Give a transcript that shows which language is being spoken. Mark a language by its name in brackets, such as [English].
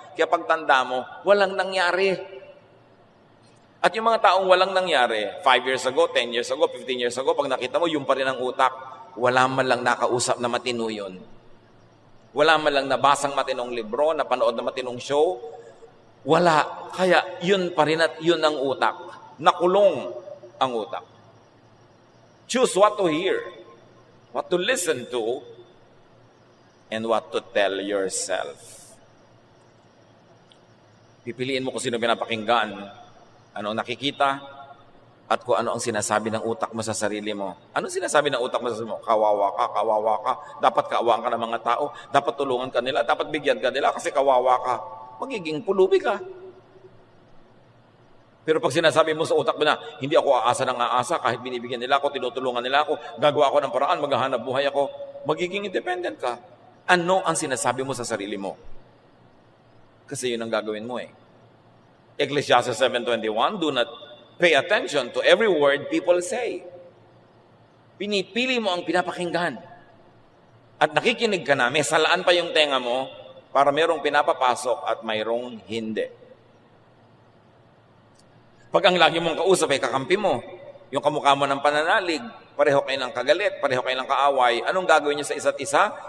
[Filipino] Kaya pag tanda mo, walang nangyari. At yung mga taong walang nangyari, 5 years ago, 10 years ago, 15 years ago, pag nakita mo, yung pa rin ang utak, wala man lang nakausap na matino yun. Wala man lang nabasang matinong libro, napanood na matinong show. Wala. Kaya yun pa rin at yun ang utak. Nakulong ang utak. [English] Choose what to hear, what to listen to, and what to tell yourself. [Filipino] Pipiliin mo kung sino pinapakinggan, ano nakikita, at kung ano ang sinasabi ng utak mo sa sarili mo. Ano sinasabi ng utak mo sa sarili mo? Kawawa ka. Dapat kaawaan ka ng mga tao. Dapat tulungan ka nila. Dapat bigyan ka nila kasi kawawa ka. Magiging pulubi ka. Pero pag sinasabi mo sa utak mo na, hindi ako aasa ng aasa, kahit binibigyan nila ako, tinutulungan nila ako, gagawa ako ng paraan, maghahanap buhay ako, magiging independent ka. Ano ang sinasabi mo sa sarili mo? Kasi yun ang gagawin mo eh. [English] Ecclesiastes 7:21, do not pay attention to every word people say. [Filipino] Pinipili mo ang pinapakinggan. At nakikinig ka na, may salaan pa yung tenga mo para mayroong pinapapasok at mayroong hindi. Pag ang lagi mong kausap ay kakampi mo, yung kamukha mo ng pananalig, pareho kayo ng kagalit, pareho kayo ng kaaway, anong gagawin nyo sa isa't isa?